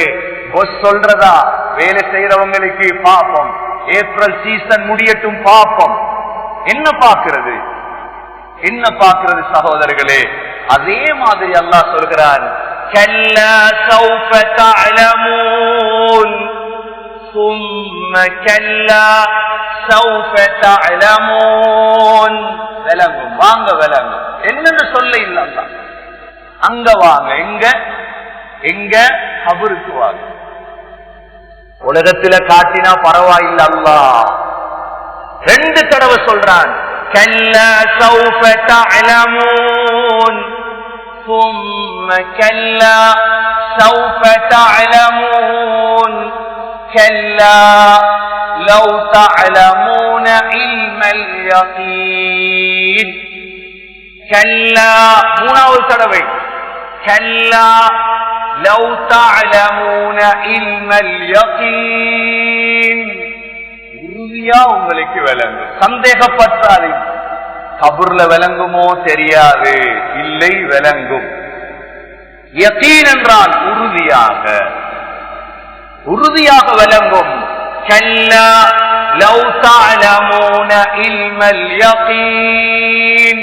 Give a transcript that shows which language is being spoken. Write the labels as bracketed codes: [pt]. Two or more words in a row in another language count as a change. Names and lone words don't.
[ta] பொஸ் சொல்றதா வேலை செய்யறவங்களுக்கு பாப்போம். ஏப்ரல் சீசன் முடியட்டும் பாப்போம். என்ன பார்க்கிறது, என்ன பார்க்கிறது சகோதரர்களே? அதே மாதிரி அல்லாஹ் சொல்கிறான், [ar] كلا سوف تعلمون ثم كلا سوف تعلمون. [ta] விளங்கும், வாங்க விளங்கும். என்னன்னு சொல்ல இல்ல, அங்க வாங்க. எங்க எங்க கபருக்கு வாங்க. உலகத்துல காட்டினா பரவாயில்ல, அல்லாஹ் 2 தடவை சொல்றான். [ar] كلا سوف تعلمون ثم كلا سوف تعلمون كلا لو تعلمون علم اليقين. كلا [ta] மூணாவது தடவை [ar] كلا لو تعلمون علم اليقين. [ta] உறுதியா உங்களுக்கு விளங்கும், சந்தேகப்பட்டாது. கபூர்ல விளங்குமோ தெரியாது, இல்லை விளங்கும். யகீன் என்றால் உறுதியாக, உறுதியாக விளங்கும். [ar] كلا لو تعلمون علم اليقين.